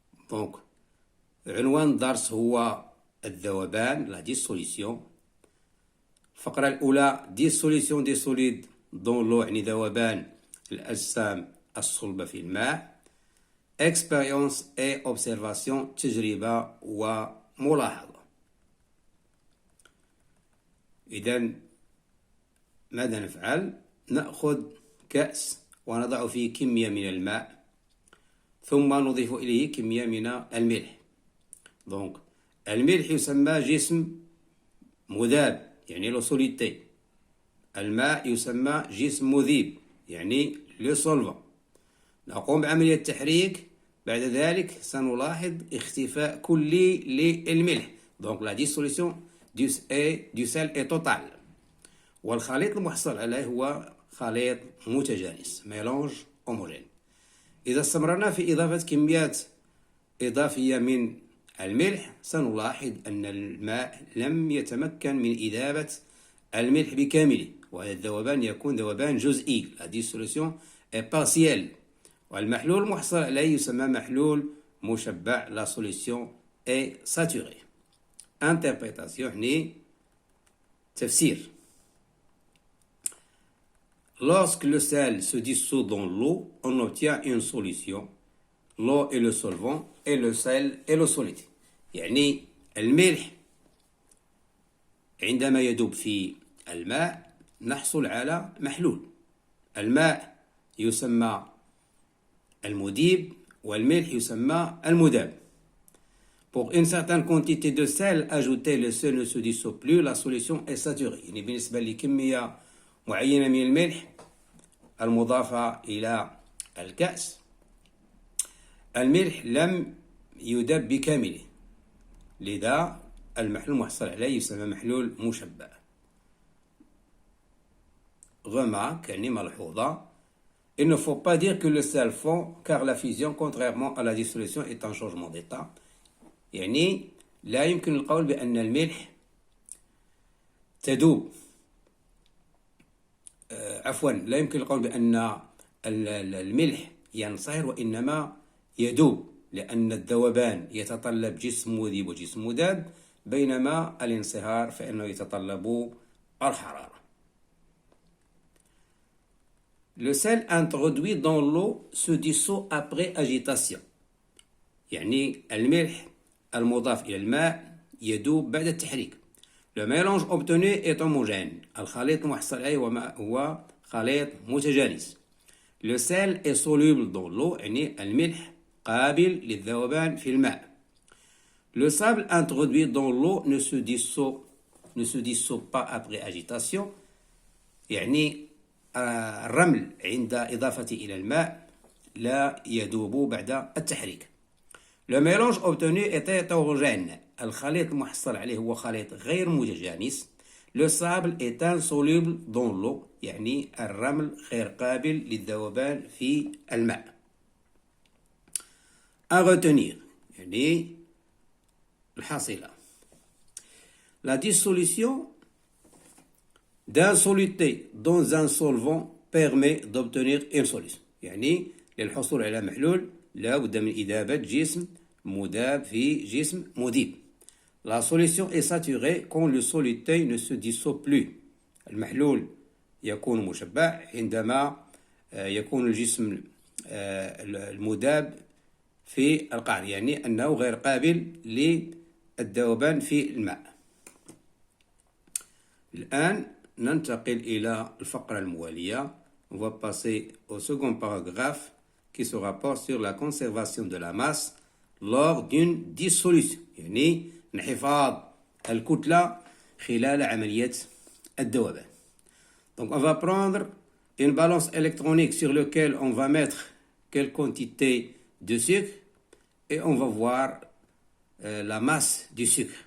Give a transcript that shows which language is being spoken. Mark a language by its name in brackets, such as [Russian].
[Arabic] Donc, عنوان الدرس هو الذوبان, [French] la dissolution. [Arabic] الفقرة الأولى [French] dissolution des solides dans l'eau, [Arabic] يعني ذوبان الأجسام الصلبة في الماء. [French] Expérience et observation, تجربة وملاحظة. [Arabic] إذن ماذا نفعل؟ نأخذ كأس ونضع فيه كمية من الماء ثم نضيف إليه كمية من الملح. Donc, الملح يسمى جسم مذاب, يعني لو سوليتي. الماء يسمى جسم مذيب, يعني لو سولفان. نقوم بعملية تحريك, بعد ذلك سنلاحظ اختفاء كلي للملح. [French] Donc la dissolution du sel est totale. [Arabic] والخليط المحصل عليه هو خليط متجانس, [French] mélange homogène. [Arabic] إذا استمرنا في إضافة كميات إضافية من الملح سنلاحظ أن الماء لم يتمكن من إذابة الملح بكامله, وهذا الذوبان يكون ذوبان جزئي. [French] La dissolution est partielle. [Arabic] والمحلول المحصل عليه يسمى محلول مشبع. [French] La solution est saturée. [Arabic] Interprétation يعني تفسير. [French] Lorsque le sel se dissout dans l'eau, on obtient une solution. L'eau est le solvant et le sel est le soluté. [Arabic] يعني الملح عندما يذوب في الماء نحصل على محلول. الماء يسمى المذيب والملح يسمى المذاب. [French] Pour une certaine quantité de sel ajoutée, le sel ne se dissout plus, la solution est saturée. [Arabic] يعني بالنسبة لكمية معينة من الملح المضافة إلى الكأس, الملح لم يذاب بكامله, لذا المحلول المحصل عليه يسمى محلول مشبع. remarque, يعني ملحوظة, [French] Il ne faut pas dire que le sel fond, car la fusion, contrairement à la dissolution, est un changement d'état. [Arabic] يعني لا يمكن القول بأن الملح تذوب عفوا لا يمكن القول بأن الملح ينصهر، وإنما يذوب، لأن الذوبان يتطلب جسم مذيب وجسم مذاب، بينما الانصهار فإنه يتطلب الحرارة. [French] Le sel introduit dans l'eau se dissout après agitation. [Arabic] يعني الملح المضاف إلى الماء يذوب بعد التحريك. [French] Le mélange obtenu est homogène. [Arabic] الخليط المحصل عليه هو خليط متجانس. [French] Le sel est soluble dans l'eau، [Arabic] يعني الملح قابل للذوبان في الماء. [French] Le sable introduit dans l'eau ne se dissout pas après agitation، [Arabic] يعني الرمل عند إضافته إلى الماء لا يذوب بعد التحريك. [French] Le mélange obtenu est hétérogène. [Arabic] الخليط المحصل عليه هو خليط غير متجانس. [French] Le sable est insoluble dans l'eau، [Arabic] يعني الرمل غير قابل للذوبان في الماء. [French] À retenir، [Arabic] يعني الحاصلة. [French] La dissolution d'un soluté dans un solvant permet d'obtenir une solution. [Arabic] يعني للحصول على محلول لا بد من إذابة جسم مذاب في جسم مذيب. [French] La solution est saturée quand le soluté ne se dissout plus. [Arabic] المحلول يكون مشبع عندما يكون الجسم المذاب في القعر، يعني أنه غير قابل للذوبان في الماء. الآن ننتقل إلى الفقرة الموالية. [French] On va passer au second paragraphe qui se rapporte sur la conservation de la masse lors d'une dissolution، [Arabic] يعني انحفاظ الكتلة خلال عملية الذوبان. [French] Donc on va prendre une balance électronique sur laquelle on va mettre quelle quantité de sucre et on va voir la masse du sucre.